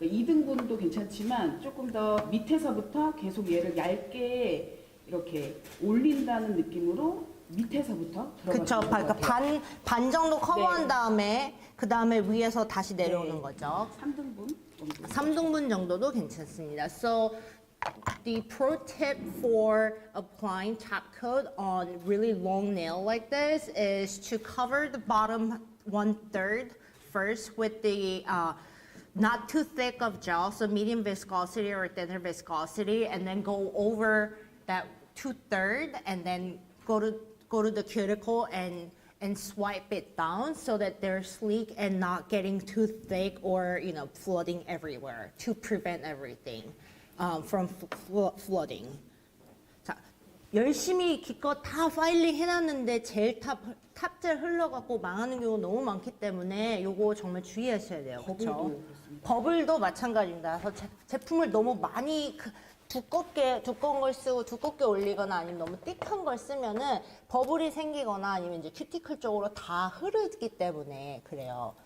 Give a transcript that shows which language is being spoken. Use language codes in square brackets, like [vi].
[ko] 그러니까 2등분도 괜찮지만 조금 더 밑에서부터 계속 얘를 얇게 이렇게 올린다는 느낌으로 밑에서부터 그쵸. 들어가시는 그러니까 것 같아요. 반 정도 커버한 네. 다음에 그 다음에 위에서 다시 내려오는 네. 거죠. 3등분 정도. 3등분 정도도 괜찮습니다. [en] So the pro tip for applying top coat on really long nail like this is to cover the bottom 1/3 first with the not too thick of gel, so medium viscosity or thinner viscosity, and then go over that 2/3 and then go to the cuticle and swipe it down so that they're sleek and not getting too thick or flooding everywhere to prevent everything from flooding. [ko] 자, 열심히 기껏 다 파일링 해놨는데 탑젤 흘러갖고 망하는 경우가 너무 많기 때문에 요거 정말 주의하셔야 돼요. 그렇죠? 버블도 마찬가지입니다. 그래서 제품을 너무 많이 두꺼운 걸 쓰고 두껍게 올리거나 아니면 너무 띡한 걸 쓰면은 버블이 생기거나 아니면 이제 큐티클 쪽으로 다 흐르기 때문에 그래요.